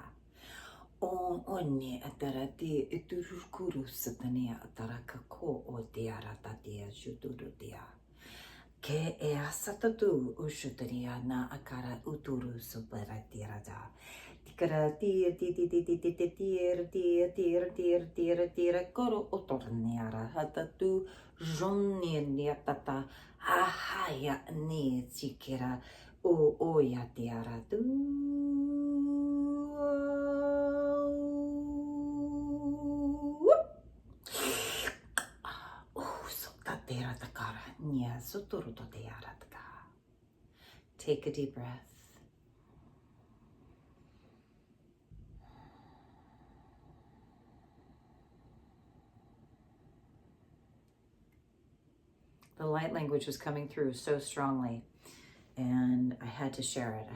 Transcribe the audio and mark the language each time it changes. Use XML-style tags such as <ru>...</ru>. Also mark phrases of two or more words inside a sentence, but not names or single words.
<en>O one atara te iturukuru satania ataraka ko o tiara tatia shuturu tia. Ke ea satatu ushutaria na akara uturu supera tirata. Tikara tir tir tir tir tir tir tir tir tir tir tir koro otorniara hatatu jonni tata ahaya ni tikira o oya tiara tu Take a deep breath. The light language was coming through so strongly, and I had to share it.</en>